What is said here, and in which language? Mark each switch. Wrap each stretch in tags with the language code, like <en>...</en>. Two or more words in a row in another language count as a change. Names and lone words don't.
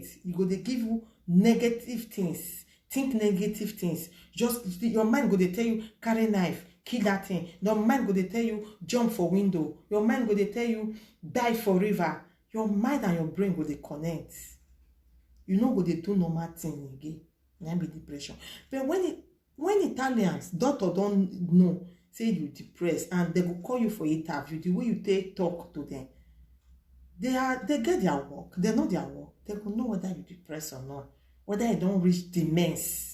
<pcm>You go dey give you negative things. Think negative things. Just your mind go dey tell you carry knife, kill that thing. Your mind go dey tell you jump for window. Your mind go dey tell you dive for river. Your mind and your brain go dey connect. You no go dey do normal thing again. That be depression. But when Italians, doctor don't know, say you depressed, and they go call you for interview, the way you take talk to them, they get their work. They know their work. They go know whether you depressed or not, whether you don't reach demence.</pcm>